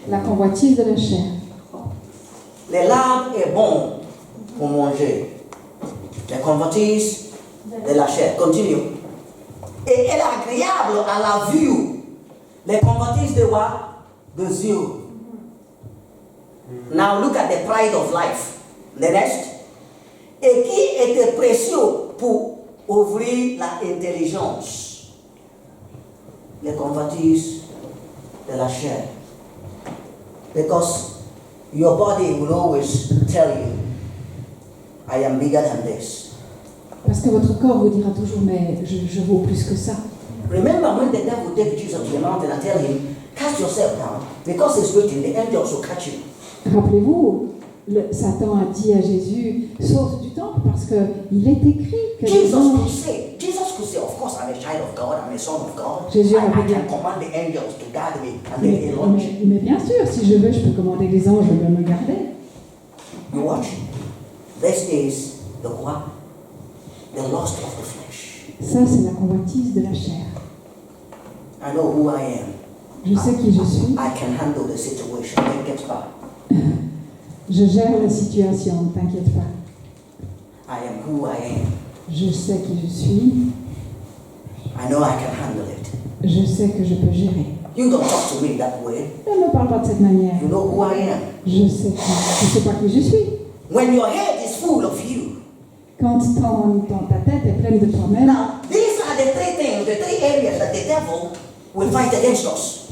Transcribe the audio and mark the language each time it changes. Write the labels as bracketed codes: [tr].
[fr] La convoitise de la chair. Les larmes est bon pour manger. Les convoitises de la chair. Continue. Et elle est agréable à la vue. Les convoitises de quoi? Des yeux. [en] Now look at the pride of life. The next. [fr] Et qui était précieux pour ouvrir l'intelligence. Les convoitises de la chair. [en] Because your body will always tell you, I am bigger than this. [fr] Parce que votre corps vous dira toujours, mais je vaux plus que ça. [en] Remember when the devil take Jesus to the mountain and tell him, cast yourself down, because it's written, the angels will catch you. [fr] Rappelez-vous, Satan a dit à Jésus, saute du temple parce qu'il est écrit que les [en] Jesus [fr] anges... [en] could say, of course, I'm a child of God, I'm a son of God. [fr] Jésus [en] I [fr] avait dit- [en] can command the angels to guard me, and then they launch. [fr] Mais bien sûr, si je veux, je peux commander les anges de me garder. [en] You watch. This is the what? The lust of the flesh. [fr] Ça, c'est la convoitise de la chair. [en] I know who I am. [fr] Je sais qui je suis. [en] I can handle the situation. Then get back. [fr] Je gère la situation, ne t'inquiète pas. [en] I am who I am. [fr] Je sais qui je suis. [en] I know I can handle it. [fr] Je sais que je peux gérer. [en] You don't talk to me that way. [fr] Ne me parle pas de cette manière. [en] You know who I am. [fr] Je sais pas qui je suis. [en] When your head is full of you. [fr] Quand ta tête est pleine de toi-même, [en] Now, these are the three things, the three areas that the devil will fight against us.